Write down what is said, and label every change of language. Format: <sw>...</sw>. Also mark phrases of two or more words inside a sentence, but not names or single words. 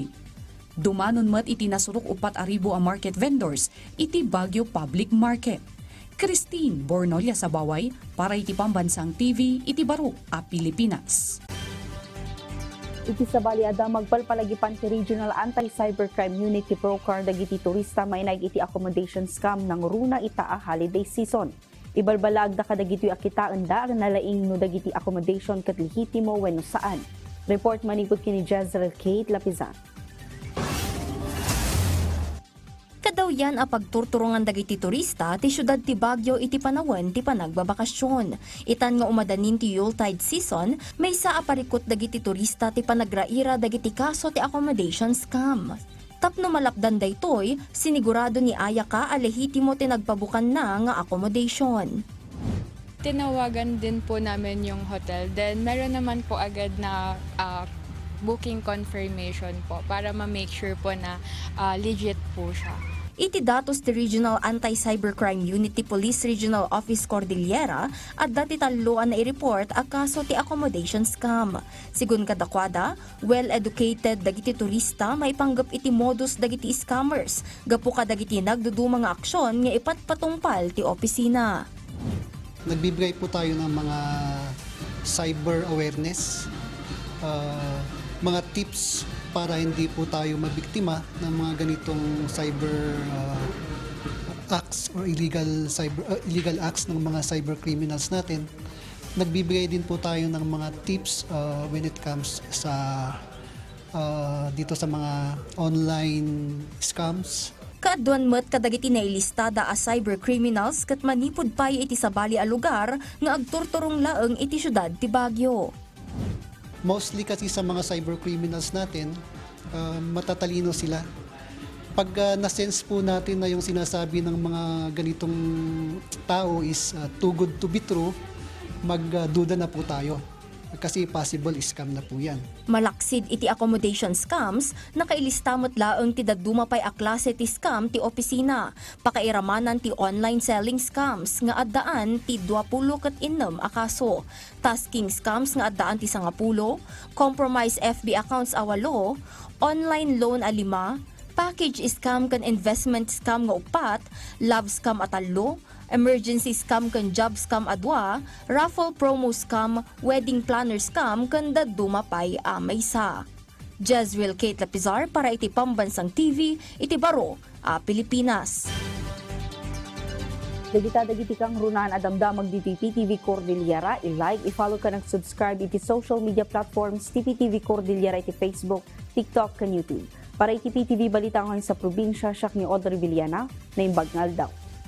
<ilo>Dumanon met iti nasurok 4,000 a</ilo> <en>market vendors</en> <ilo>iti Baguio Public Market. Christine Bornolia sa Baway para iti Pambansang TV iti Baro a Pilipinas. Iti sabali adamag palpalagipan ti Regional Anti-Cybercrime Unit ti Procar dagiti turista mainag iti</ilo> <en>accommodation scam</en> <ilo>ng runa itaa</ilo> <en>holiday season.</en> <ilo>Ibalbalag da kadagiti akitaan da nalaing no dagiti accommodation ket lehitimo wenno saan. Report manipod kini Jezreel Kate Lapizan. Kadaw yan a pagturturungan dagiti turista ti syudad ti Baguio iti panawen ti panagbabakasyon. Itan nga umadanin ti</ilo> <en>Yuletide season,</en> <ilo>may sa aparikot dagiti turista ti panagraira dagiti kaso ti</ilo> <en>accommodation scam.</en> <ilo>Tapno malapdan daytoy, sinigurado ni Aya ka alehitimo ti nagpabukan na nga accommodation.</ilo> <tl>Tinawagan din po namin yung hotel. Then meron naman po agad na</tl> <en>booking confirmation</en> <tl>po para ma-</tl> <en>make sure</en> <tl>po na legit po siya.</tl> <ilo>Iti datos ti Regional Anti-Cybercrime Unit ti Police Regional Office Cordillera at dati taluan na i-report a kaso ti</ilo> <en>accommodation scam.</en> <ilo>Sigun kadakwada, well-educated dagiti turista may panggap iti modus dagiti scammers. Gapu ka dagiti nagdudumang aksyon nga ipatpatungpal ti opisina.</ilo> <tl>Nagbibigay po tayo ng mga</tl> <en>cyber awareness,</en> <tl>mga tips para hindi po tayo mabiktima ng mga ganitong</tl> <en>cyber acts or illegal acts</en> <tl>ng mga</tl> <en>cyber criminals</en> <tl>natin. Nagbibigay din po tayo ng mga tips</tl> <en>when it comes</en> <tl>sa dito sa mga</tl> <en>online scams.</en> <ilo>Kaadwan met kadagiti nailistada a</ilo> <en>cyber criminals</en> <ilo>ket manipud pay iti sabali a lugar nga agturturong laeng iti syudad ti Baguio.</ilo> <tl>Mostly kasi sa mga</tl> <en>cyber criminals</en> <tl>natin, matatalino sila. Pag na-sense po natin na yung sinasabi ng mga ganitong tao is</tl> <en>too good to be true,</en> <tl>magduda na po tayo. Kasi</tl> <en>possible scam</en> <tl>na po yan.</tl> <ilo>Malaksid iti</ilo> <en>accommodation scams,</en> <ilo>nakailistamot laeng ti daduma pay a klase ti scam ti opisina. Pakairamanan ti</ilo> <en>online selling scams</en> <ilo>nga addaan ti 20 ket 6 a kaso.</ilo> <en>Tasking scams</en> <ilo>nga addaan ti 10,</ilo> <en>compromise FB accounts</en> <ilo>a 8,</ilo> <en>online loan</en> <ilo>a 5,</ilo> <en>package scam</en> <ilo>kan</ilo> <en>investment scam</en> <ilo>nga 4,</ilo> <en>love scam</en> <ilo>a 3,</ilo> <en>emergency scam</en> <ilo>kan</ilo> <en>job scam</en> <ilo>a 2,</ilo> <en>raffle promo scam, wedding planner scam</en> <ilo>kan daduma pay a maysa. Jezreel Kate Lapizar para iti Pambansang TV, iti Baro a Pilipinas. Dagiti kang runan adamdamag diti PTV Cordillera, i-like, i-follow ka subscribe iti</ilo> <en>social media platforms</en> <ilo>ti PTV Cordillera iti Facebook, TikTok, kan YouTube. Para iti PTV balitangan sa probinsya, siyak ni Audrey Villana, na imbag ngaldaw.</ilo>